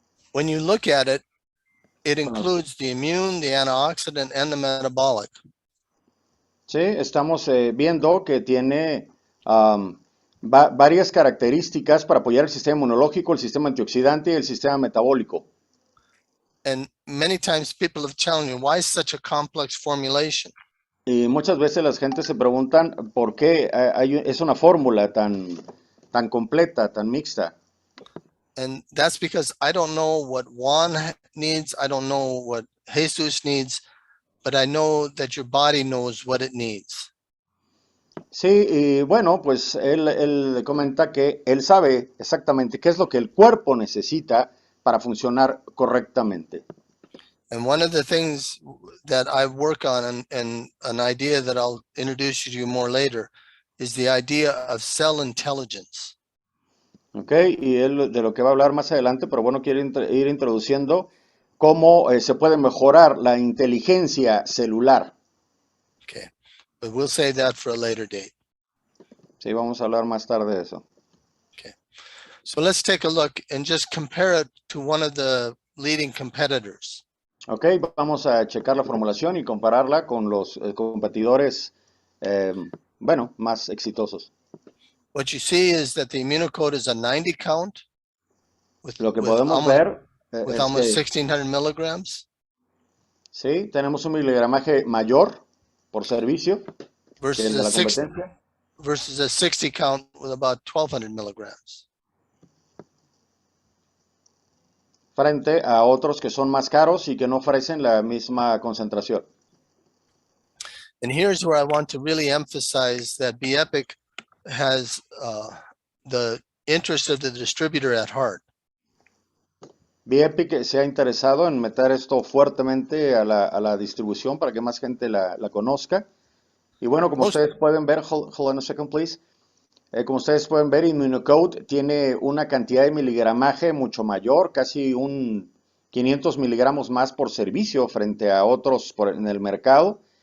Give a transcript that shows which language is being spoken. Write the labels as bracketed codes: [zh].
[en] When you look at it, it includes the immune, the antioxidant, and the metabolic. [es] Sí, estamos viendo que tiene varias características para apoyar el sistema inmunológico, el sistema antioxidante y el sistema metabólico. [en] And many times people have challenged me, why is such a complex formulation? [es] Y muchas veces las gentes se preguntan por qué es una fórmula tan completa, tan mixta. [en] And that's because I don't know what Juan needs, I don't know what Jesus needs, but I know that your body knows what it needs. [es] Sí, y bueno, pues él comenta que él sabe exactamente qué es lo que el cuerpo necesita para funcionar correctamente. [en] And one of the things that I work on, and an idea that I'll introduce you to more later, is the idea of cell intelligence. [es] Ok, y él de lo que va a hablar más adelante, pero bueno, quiero ir introduciendo cómo se puede mejorar la inteligencia celular. [en] Okay, but we'll save that for a later date. [es] Sí, vamos a hablar más tarde de eso. [en] Okay, so let's take a look and just compare it to one of the leading competitors. [es] Ok, vamos a checar la formulación y compararla con los competidores, bueno, más exitosos. [en] What you see is that the Immunocode is a 90 count [es] Lo que podemos ver [en] with [es] es [en] almost [es] que [en] 1600 milligrams [es] sí, tenemos un miligramaje mayor por servicio que el de la competencia. [en] Versus a 60 count with about 1200 milligrams. [es] Frente a otros que son más caros y que no ofrecen la misma concentración. [en] And here's where I want to really emphasize that BEPIC has the interest of the distributor at heart. [es] BEPIC se ha interesado en meter esto fuertemente a la distribución para que más gente la conozca. Y bueno, como ustedes pueden ver, [en] hold on a second, please. [es] Como ustedes pueden ver, Immunocode tiene una cantidad de miligramaje mucho mayor, casi un 500 miligramos más por servicio frente a otros en el mercado.